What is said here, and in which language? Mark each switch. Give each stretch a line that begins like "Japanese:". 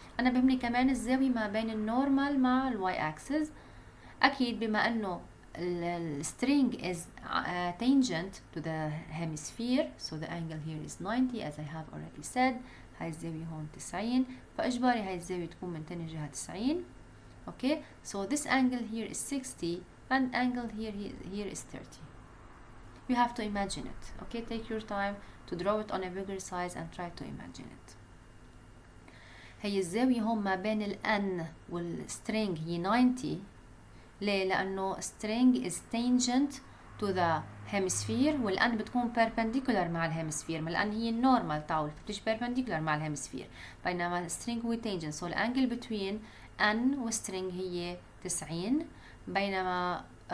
Arabic: أنا بهمني كمان الزاوية ما بين النورمال مع الواي axis. أكيد بما أنه
English: string is tangent to the hemisphere so the angle here is 90 as I have already said.
Arabic: هاي الزاوية هون 90 فإجباري هاي الزاوية تكون من تاني جهة 90.
English: Okay, so this angle here is 60 and angle here is 30. You have to imagine it. Okay, take your time to draw it on a bigger size and try to imagine it.
Arabic: هي الزاوية هون ما بين ال N والstring هي 90. ليه؟ لأنه
English: string is tangent to the hemisphere
Arabic: وال N بتكون perpendicular مع الهيمسفير لأن هي النورمال تاعول فبتجي perpendicular مع الهيمسفير بينما string هو tangent so الانجل between N وstring هي 90 بينما